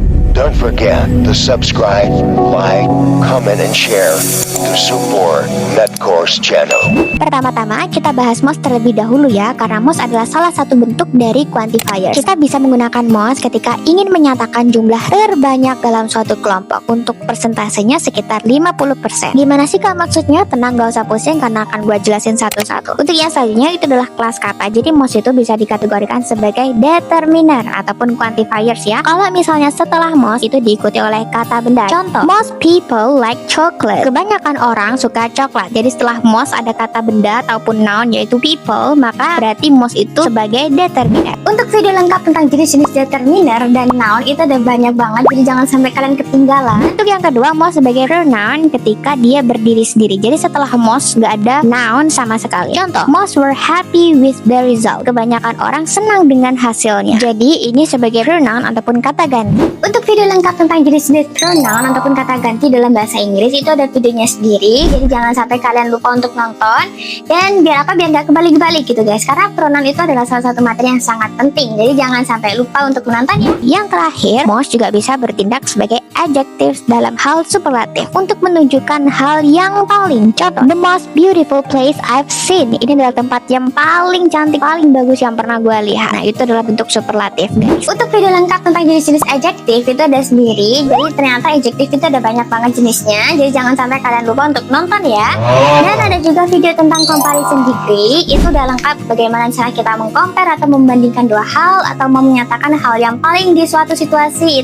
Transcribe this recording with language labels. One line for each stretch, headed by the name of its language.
English: Don't forget to subscribe, like, comment, and share to support Math Course channel.
Indonesian: Pertama-tama kita bahas most terlebih dahulu ya, karena most adalah salah satu bentuk dari quantifiers. Kita bisa menggunakan most ketika ingin menyatakan jumlah terbanyak dalam suatu kelompok. Untuk persentasenya sekitar 50%. Gimana sih kak maksudnya? Tenang, gak usah pusing karena akan gue jelasin satu-satu. Untuk yang selanjutnya itu adalah kelas kata. Jadi most itu bisa dikategorikan sebagai determiner ataupun quantifiers ya. Kalau misalnya setelah most itu diikuti oleh kata benda. Contoh,
English: most people like chocolate.
Indonesian: Kebanyakan orang suka coklat. Jadi setelah most ada kata benda ataupun noun yaitu people, maka berarti most itu sebagai determiner. Untuk video lengkap tentang jenis-jenis determiner dan noun itu ada banyak banget, jadi jangan sampai kalian ketinggalan. Untuk yang kedua, most sebagai pronoun ketika dia berdiri sendiri. Jadi setelah most gak ada noun sama sekali. Contoh,
English: most were happy with the result.
Indonesian: Kebanyakan orang senang dengan hasilnya. Jadi ini sebagai pronoun ataupun kata ganti. Untuk video lengkap tentang jenis-jenis pronoun ataupun kata ganti dalam bahasa Inggris itu ada videonya sendiri. Jadi jangan sampai kalian lupa untuk nonton. Dan biar apa? Biar gak kebalik-balik gitu guys. Karena pronoun itu adalah salah satu materi yang sangat penting. Jadi jangan sampai lupa untuk menontonnya. Yang terakhir, most juga bisa bertindak sebagai adjectives dalam hal superlatif untuk menunjukkan hal yang paling. Contoh,
English: the most beautiful place I've seen.
Indonesian: Ini adalah tempat yang paling cantik, paling bagus yang pernah gue lihat. Nah, itu adalah bentuk superlatif guys. Untuk video lengkap tentang jenis-jenis adjective itu ada sendiri. Jadi ternyata adjective itu ada banyak banget jenisnya. Jadi jangan sampai kalian lupa untuk nonton ya. Dan ada juga video tentang comparison degree. Itu udah lengkap bagaimana cara kita mengcompare atau membandingkan dua hal atau menyatakan hal yang paling di suatu situasi.